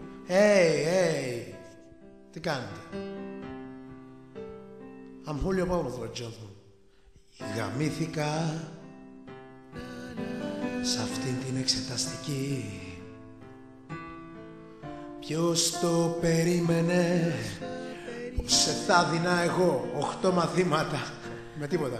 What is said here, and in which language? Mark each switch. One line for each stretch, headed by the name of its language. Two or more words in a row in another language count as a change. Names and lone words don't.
Greek: Hey, τι κάνετε?
English: I'm Julio Palma, for example.
Greek: Γαμήθηκα σ' αυτήν την εξεταστική. Ποιος το περίμενε πως σε θα δίνα εγώ 8 μαθήματα με τίποτα.